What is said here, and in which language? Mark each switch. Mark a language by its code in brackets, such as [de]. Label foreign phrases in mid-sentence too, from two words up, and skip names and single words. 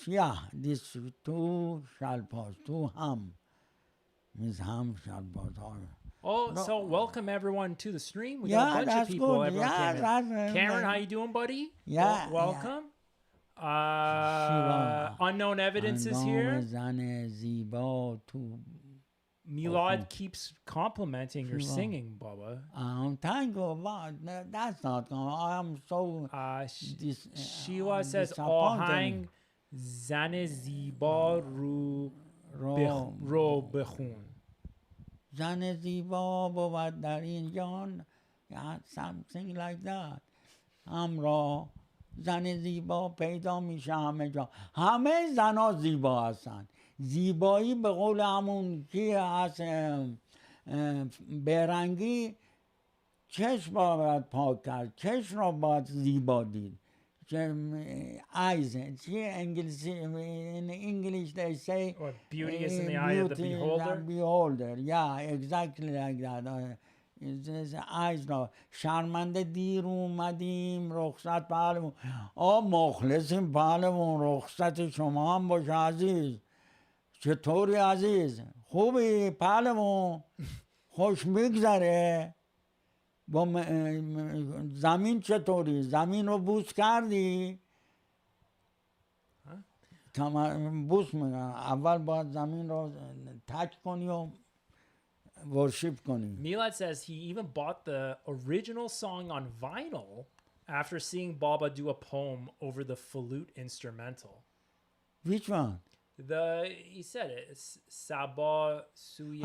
[en] Yeah, these two shall pass. Two ham. Means ham shall pass. Oh, No. so welcome everyone to the stream. We got Yeah, a bunch of that's people. good. Everyone Yeah, came in. that's Cameron, how you doing, buddy? Yeah, welcome. Shiva. Unknown evidence is here. [fa] زن زیبا تو. [en] Milad keeps complimenting your Shiva. singing, Baba. Thank you. But that's not. I am so. [fa] Shiva says, آهنگ زن زیبا رو بخون. زن زیبا بود در این جان. [en] Yeah, something like that. [fa] را زن زیبا پیدا میشه همه جا. همه زنها زیبا هستن. زیبایی به قول همون کی هست برنگی چشم باید پاک کرد. چشم را باید زیبا دید. [en] Eyes. انگلیسی in English they say beauty is in the eye of the beholder. Yeah, exactly like that. [fa] eyes را شرمنده دیر اومدیم رخصت پهلوون. مخلصیم پهلوون. رخصت شما هم باشه عزیز. چطوری عزیز؟ خوبی پهلوون؟ خوش میگذره؟ با زمین چطوری؟ زمین رو بوس کردی؟ بوس میگن. اول باید زمین رو تچ کنی و worship کنی. [en] Milad says he even bought the original song on vinyl after seeing Baba do a poem over the flute instrumental. Which one? He said it. Sabah Suye.